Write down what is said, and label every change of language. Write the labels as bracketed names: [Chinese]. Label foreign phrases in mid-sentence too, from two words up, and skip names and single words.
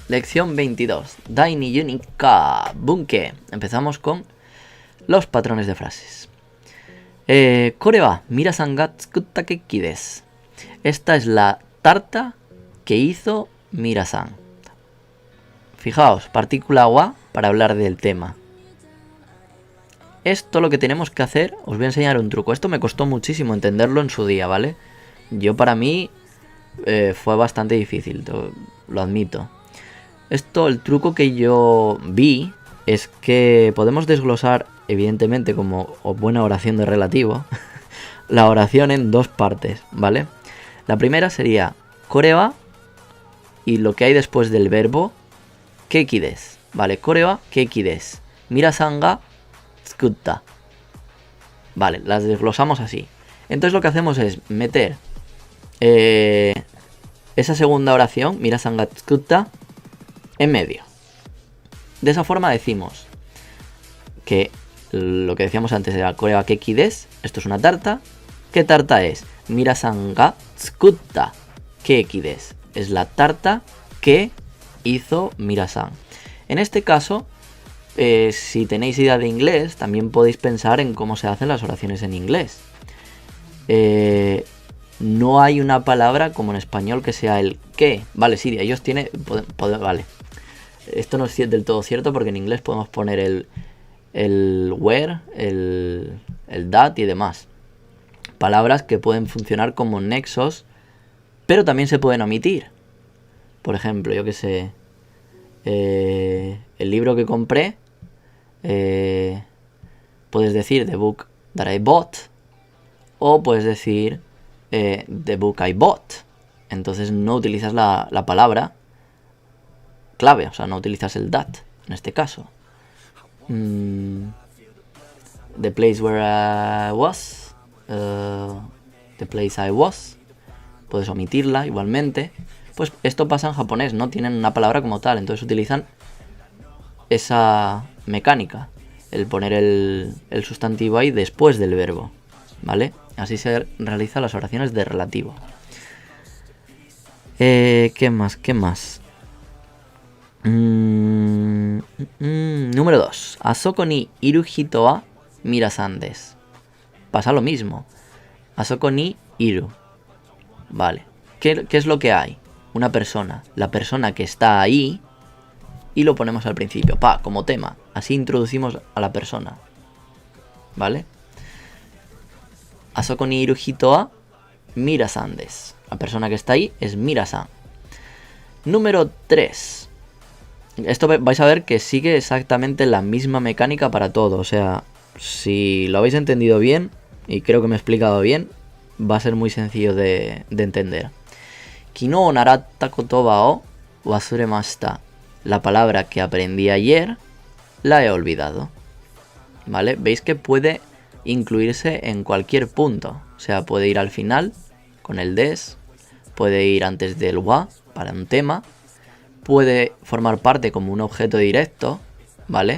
[Spanish] Lección 22. [Japanese] 第二ユニカ文型. [Spanish] Empezamos con los patrones de frases. [Japanese] これはミラさんが作ったケーキです. [Spanish] Esta es la tarta que hizo Mira-san. Fijaos, partícula wa para hablar del tema. Esto lo que tenemos que hacer, os voy a enseñar un truco. Esto me costó muchísimo entenderlo en su día, ¿vale? Para mí fue bastante difícil, lo admito. El truco que yo vi es que podemos desglosar, evidentemente, como buena oración de relativo, la oración en dos partes, ¿vale? La primera sería [Japanese] これは [Spanish] y lo que hay después del verbo [Japanese] ケーキです, [Spanish] ¿vale? [Japanese] これはケーキです。ミラさんが作った. [Spanish] Vale, las desglosamos así. Entonces lo que hacemos es meter esa segunda oración, [Japanese] ミラさんが作った, [Spanish] en medio. De esa forma decimos que lo que decíamos antes era [Japanese] これはケーキです. [Spanish] Esto es una tarta. ¿Qué tarta es? [Japanese] ミラさんが作ったケーキです. [Spanish] Es la tarta que hizo Mira-san. En este caso, si tenéis idea de inglés, también podéis pensar en cómo se hacen las oraciones en inglés. No hay una palabra como en español que sea el que. Vale, sí, ellos tienen... Vale. Esto no es del todo cierto porque en inglés podemos poner el where, el that y demás. Palabras que pueden funcionar como nexos, pero también se pueden omitir. Por ejemplo, yo que sé, el libro que compré, puedes decir [English] the book that I bought, [Spanish] o puedes decir [English] the book I bought. [Spanish] Entonces no utilizas la palabra clave, o sea, no utilizas el that en este caso. [English] The place where I was, the place I was, [Spanish] puedes omitirla igualmente. Pues esto pasa en japonés, no tienen una palabra como tal, entonces utilizan esa mecánica. el poner el sustantivo ahí después del verbo, ¿vale? Así se realizan las oraciones de relativo. ¿Qué más? ¿Qué más? Número 2. [Japanese] あそこにいる人はミラさんです. [Spanish] Pasa lo mismo. [Japanese] あそこにいる. [Spanish] Vale. ¿Qué es lo que hay? Una persona. La persona que está ahí. Y lo ponemos al principio. Como tema. Así introducimos a la persona. ¿Vale? [Japanese] あそこにいる人はミラさんです. [Spanish] La persona que está ahí es Mira-san. Número 3. Esto vais a ver que sigue exactamente la misma mecánica para todo. O sea, si lo habéis entendido bien, y creo que me he explicado bien, va a ser muy sencillo de entender. [Japanese] 昨日習った言葉を忘れました. [Spanish] La palabra que aprendí ayer la he olvidado. ¿Vale? Veis que puede incluirse en cualquier punto. O sea, puede ir al final con el des, puede ir antes del wa para un tema, puede formar parte como un objeto directo, ¿vale?